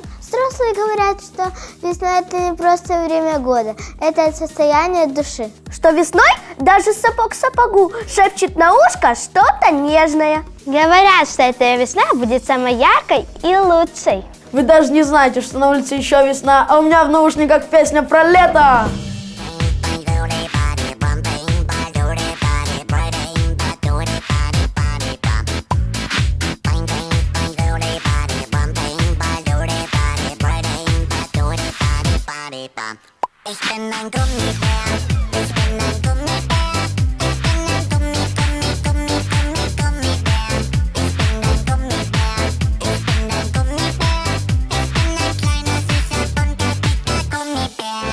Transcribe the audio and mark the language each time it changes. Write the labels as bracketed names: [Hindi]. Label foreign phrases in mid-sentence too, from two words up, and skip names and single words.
[Russian] Взрослые говорят, что весна – это не просто время года, это состояние души. Что весной даже сапог сапогу шепчет на ушко что-то нежное. Говорят, что эта весна будет самой яркой и лучшей. Вы даже не знаете, что на улице еще весна, а у меня в наушниках песня про лето. [German] Ich bin ein Gummibär, ich bin ein Gummibär, ich bin ein Gummibär, ich bin ein Gummibär, ich bin ein Gummibär, ich bin ein kleiner, süßer, bunter, dicker Gummibär.